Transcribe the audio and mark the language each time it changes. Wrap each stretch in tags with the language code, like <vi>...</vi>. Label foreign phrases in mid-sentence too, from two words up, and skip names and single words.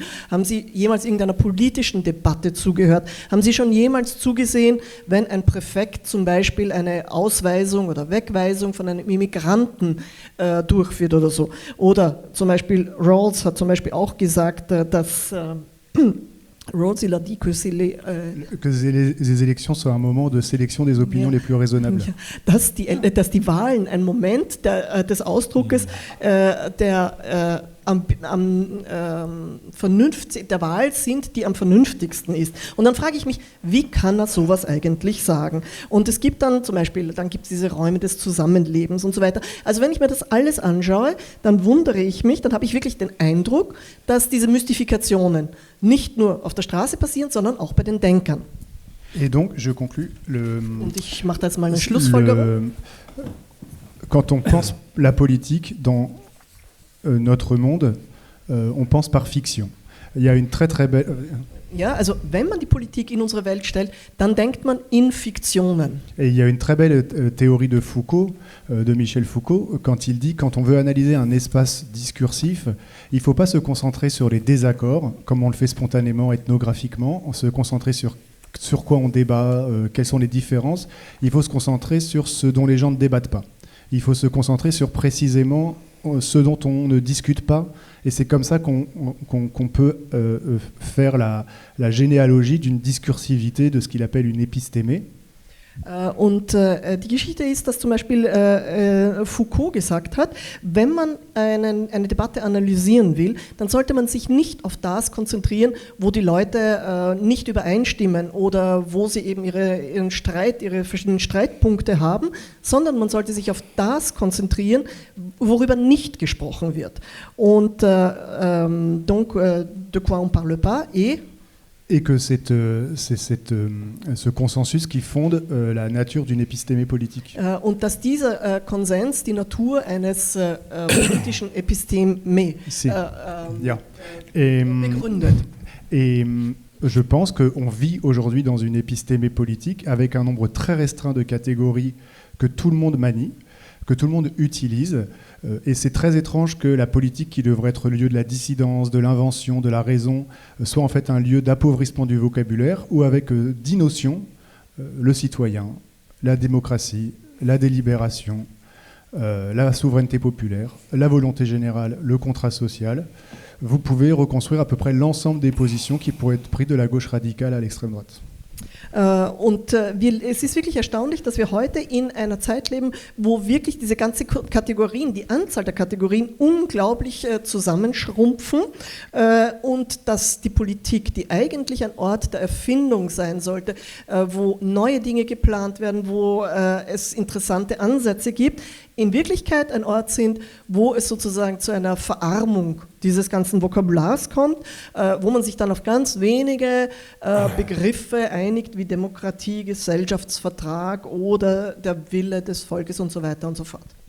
<de>Haben Sie jemals irgendeiner politischen Debatte zugehört? Haben Sie schon jemals zugesehen, wenn ein Präfekt zum Beispiel eine Ausweisung oder Wegweisung von einem Immigranten durchführt oder so? Oder zum Beispiel Rawls hat zum Beispiel auch gesagt, dass Rawls,</de> <fr>il a dit que que les élections sont un moment de sélection des opinions les plus raisonnables.</fr> <de>Dass die Wahlen ein Moment des Ausdruckes der Wahl sind, die am vernünftigsten ist. Und dann frage ich mich, wie kann er sowas eigentlich sagen? Und es gibt dann zum Beispiel, dann gibt es diese Räume des Zusammenlebens und so weiter. Also wenn ich mir das alles anschaue, dann wundere ich mich, dann habe ich wirklich den Eindruck, dass diese Mystifikationen nicht nur auf der Straße passieren, sondern auch bei den Denkern.</de> <fr>Et donc, je conclus.</fr> <de>Und ich mache da jetzt mal eine Schlussfolgerung.</de> <fr>Quand on pense la politique dans notre monde, on pense par fiction. Il y a une très très belle...</fr> <de>Ja, also wenn man die Politik in unsere Welt stellt, dann denkt man in Fiktionen.</de> <fr>Et il y a une très belle théorie de Foucault, de Michel Foucault, quand il dit quand on veut analyser un espace discursif, il ne faut pas se concentrer sur les désaccords, comme on le fait spontanément, ethnographiquement, on se concentrer sur quoi on débat, quelles sont les différences. Il faut se concentrer sur ce dont les gens ne débattent pas. Il faut se concentrer sur précisément ce dont on ne discute pas. Et c'est comme ça qu'on peut faire la généalogie d'une discursivité de ce qu'il appelle une épistémée.</fr> <de>Und die Geschichte ist, dass zum Beispiel Foucault gesagt hat, wenn man eine Debatte analysieren will, dann sollte man sich nicht auf das konzentrieren, wo die Leute nicht übereinstimmen oder wo sie eben ihre verschiedenen Streitpunkte haben, sondern man sollte sich auf das konzentrieren, worüber nicht gesprochen wird.</de> <fr>Und donc, de quoi on parle pas Et que c'est ce consensus qui fonde la nature d'une épistémée politique. Und dass dieser Konsens die Natur eines politischen Episteme begründet. Et je pense qu'on vit aujourd'hui dans une épistémée politique avec un nombre très restreint de catégories que tout le monde manie, que tout le monde utilise. Et c'est très étrange que la politique, qui devrait être le lieu de la dissidence, de l'invention, de la raison, soit en fait un lieu d'appauvrissement du vocabulaire, où avec 10 notions, le citoyen, la démocratie, la délibération, la souveraineté populaire, la volonté générale, le contrat social, vous pouvez reconstruire à peu près l'ensemble des positions qui pourraient être prises de la gauche radicale à l'extrême droite.</fr> <de>Es ist wirklich erstaunlich, dass wir heute in einer Zeit leben, wo wirklich diese ganzen Kategorien, die Anzahl der Kategorien unglaublich zusammenschrumpfen und dass die Politik, die eigentlich ein Ort der Erfindung sein sollte, wo neue Dinge geplant werden, wo es interessante Ansätze gibt, in Wirklichkeit ein Ort sind, wo es sozusagen zu einer Verarmung dieses ganzen Vokabulars kommt, wo man sich dann auf ganz wenige Begriffe einigt, wie Demokratie, Gesellschaftsvertrag oder der Wille des Volkes und so weiter und so fort.</de>